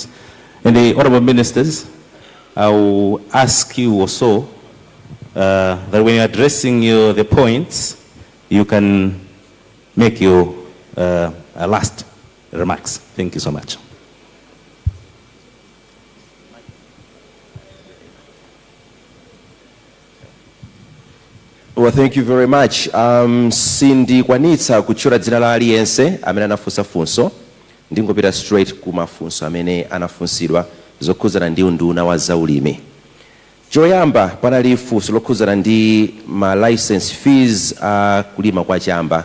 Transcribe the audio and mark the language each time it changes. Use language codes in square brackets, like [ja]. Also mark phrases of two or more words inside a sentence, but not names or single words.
[en] And the honorable ministers, I will ask you also that when you're addressing the points, you can make your last remarks. Thank you so much. Well, thank you very much. [ny] Sindi kwanitsa kuchura dzina la aliyense amene anafunsa funso, ndingopita straight ku mafunso amene anafunsidwa zokhuzana ndi unduna wa zaulimi. Choyamba panali funso lokhuzana ndi ma [en] license fees [ny] kulima kwa chamba.